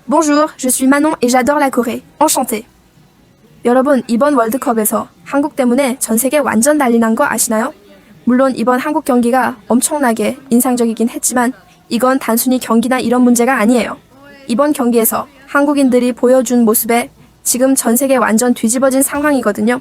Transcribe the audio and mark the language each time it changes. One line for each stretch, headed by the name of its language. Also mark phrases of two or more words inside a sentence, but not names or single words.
French: Bonjour, je suis Manon et j'adore la Corée. Enchantée.
Korean: 여러분, 이번 월드컵에서 한국 때문에 전 세계 완전 난리 난 거 아시나요? 물론 이번 한국 경기가 엄청나게 인상적이긴 했지만 이건 단순히 경기나 이런 문제가 아니에요. 이번 경기에서 한국인들이 보여준 모습에 지금 전 세계 완전 뒤집어진 상황이거든요.